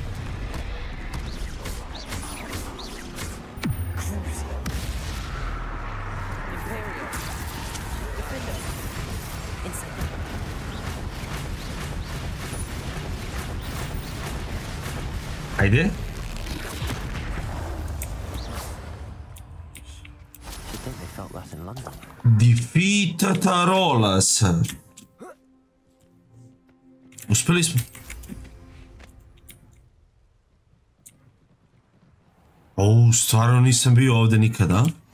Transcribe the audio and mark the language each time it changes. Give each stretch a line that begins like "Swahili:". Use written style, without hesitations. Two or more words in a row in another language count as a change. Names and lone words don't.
English: Crucial. Imperial. Defender. Incendio.
Croatian: Ajde.
English: I think they felt that in London. Defeat Tarolas.
Croatian: Uspjeli smo. Stvarno nisam bio ovdje nikada.